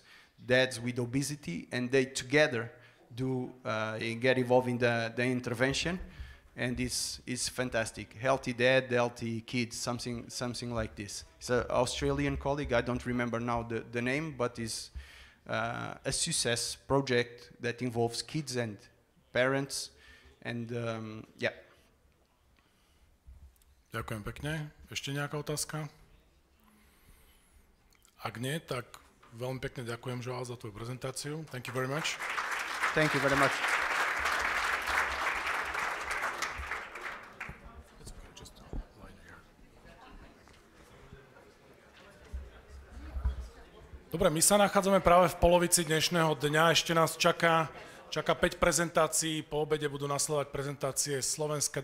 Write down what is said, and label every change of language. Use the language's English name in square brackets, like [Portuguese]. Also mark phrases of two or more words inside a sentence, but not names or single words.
[English] Dads with obesity, and they together do get involved in the intervention, and it's fantastic. Healthy dad, healthy kids, something like this. It's an Australian colleague, I don't remember now the name, but it's a success project that involves kids and parents, and yeah. [Slovak] Ďakujem pekne. Ešte nejaká otázka? Ak nie, tak veľmi pekne ďakujem, João, za tvoju prezentáciu. [English] Thank you very much. Thank you very much. [Slovak] Dobre, my sa nachádzame práve v polovici dnešného dňa. Ešte nás čaká 5 prezentácií. Po obede budú nasledovať prezentácie Slovenska.